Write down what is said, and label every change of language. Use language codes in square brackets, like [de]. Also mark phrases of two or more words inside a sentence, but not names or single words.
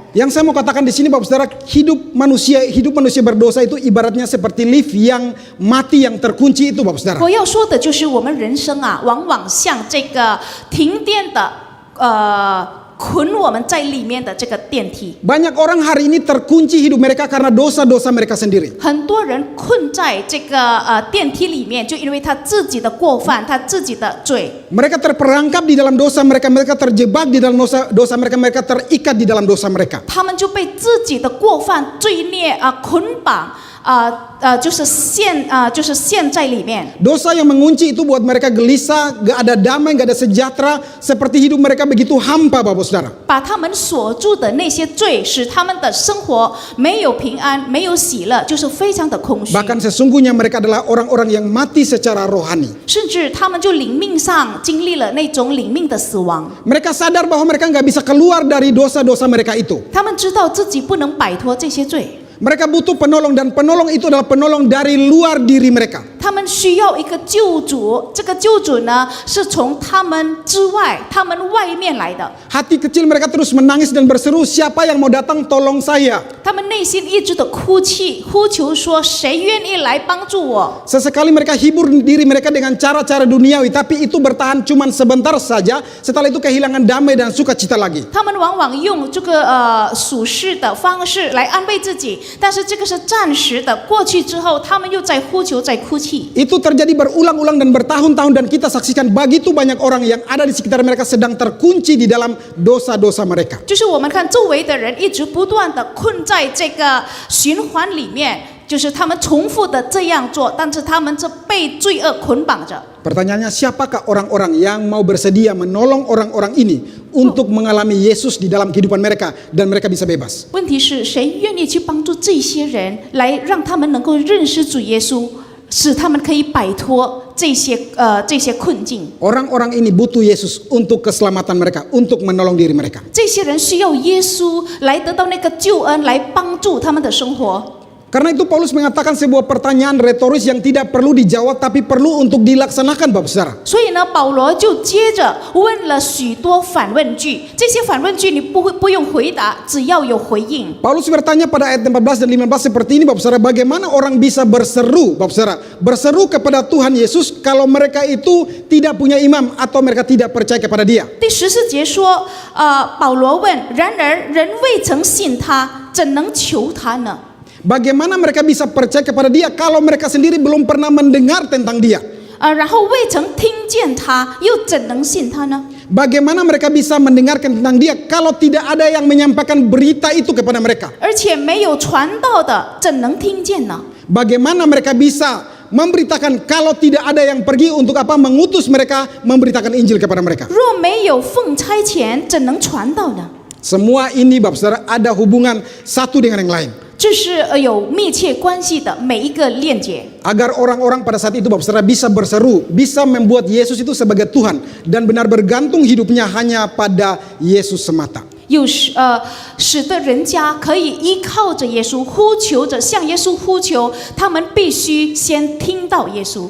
[id] Yang saya mau katakan di sini Bapak Saudara, hidup manusia berdosa itu ibaratnya seperti lift yang mati yang terkunci itu Bapak Saudara. [zh] 我要说的就是我们人生啊，往往像这个停电的捆我们在里面的这个电梯。 [id] Banyak orang hari ini terkunci hidup mereka karena dosa-dosa mereka sendiri. [zh] 很多人困在这个电梯里面，就因为他自己的过犯，他自己的罪。 [id] Mereka terperangkap di dalam dosa mereka, mereka terjebak di dalam dosa mereka, mereka terikat di dalam dosa mereka. [zh] 他们就被自己的过犯、罪孽捆绑，就是陷在里面。 [id] Dosa yang mengunci itu buat mereka gelisah, gak ada damai, gak ada sejahtera, seperti hidup mereka begitu hampa Bapak Saudara. [zh] 把他们锁住的那些罪，使他们的生活没有平安，没有喜乐，就是非常的空虚。 [id] Bahkan sesungguhnya mereka adalah orang-orang yang mati secara rohani. [zh] 甚至他们就灵命上经历了那种灵命的死亡。 [id] Mereka sadar bahwa mereka gak bisa keluar dari dosa-dosa mereka itu. [zh] 他们知道自己不能摆脱这些罪， [id] Mereka butuh penolong dan penolong itu adalah penolong dari luar diri mereka. [zh] 他们需要一个救主。这个救主呢，是从他们之外、他们外面来的。 [id] Hati kecil mereka terus menangis dan berseru, siapa yang mau datang tolong saya. [zh] 他们内心一直的哭泣、呼求说：“谁愿意来帮助我？” [id] Sesekali mereka hibur diri mereka dengan cara-cara duniawi, tapi itu bertahan cuman sebentar saja. Setelah itu kehilangan damai dan sukacita lagi. [zh] 他们往往用这个属世的方式来安慰自己，但是这个是暂时的，过去之后，他们又在呼求、在哭泣。 [id] Itu terjadi berulang-ulang dan bertahun-tahun dan kita saksikan begitu banyak orang yang ada di sekitar mereka sedang terkunci di dalam dosa-dosa mereka. [zh] 就是我们看周围的人一直不断的困在这个循环里面，就是他们重复的这样做，但是他们这被罪恶捆绑着。 [id] Pertanyaannya, siapakah orang-orang yang mau bersedia menolong orang-orang ini untuk mengalami Yesus di dalam kehidupan mereka dan mereka bisa bebas? [zh] 问题是谁愿意去帮助这些人，来让他们能够认识主耶稣，使他们可以摆脱这些困境？ [id] Orang-orang ini butuh Yesus untuk keselamatan mereka, untuk menolong diri mereka. [zh] 这些人需要耶稣来得到那个救恩，来帮助他们的生活。 [id] Karena itu Paulus mengatakan sebuah pertanyaan retoris yang tidak perlu dijawab tapi perlu untuk dilaksanakan Bapak Saudara. [zh] 所以呢，保罗就接着问了许多反问句，这些反问句你不用回答，只要有回应。 [id] Paulus bertanya pada ayat 14 dan 15 seperti ini Bapak Saudara, bagaimana orang bisa berseru Bapak Saudara, berseru kepada Tuhan Yesus kalau mereka itu tidak punya imam atau mereka tidak percaya kepada Dia. [zh] 第14节说，保罗问：然而人未曾信他，怎能求他呢？ [id] Bagaimana mereka bisa percaya kepada Dia kalau mereka sendiri belum pernah mendengar tentang Dia? [zh] 然后未曾听见他，又怎能信他呢？ [id] Bagaimana mereka bisa mendengarkan tentang dia kalau tidak ada yang menyampaikan berita itu kepada mereka? [zh] 而且没有传道的，怎能听见呢？ [id] Bagaimana mereka bisa memberitakan kalau tidak ada yang pergi untuk apa? Mengutus mereka memberitakan Injil kepada mereka. [zh] 若没有奉差遣，怎能传道呢？ [id] Semua ini Bapak Saudara ada hubungan satu dengan yang lain. [zh] 这是有密切关系的每一个链接。 [id] Agar orang-orang pada saat itu Bapak Saudara bisa berseru, bisa membuat Yesus itu sebagai Tuhan dan benar bergantung hidupnya hanya pada Yesus semata. [zh] 使得人家可以依靠着耶稣，呼求着向耶稣呼求，他们必须先听到耶稣。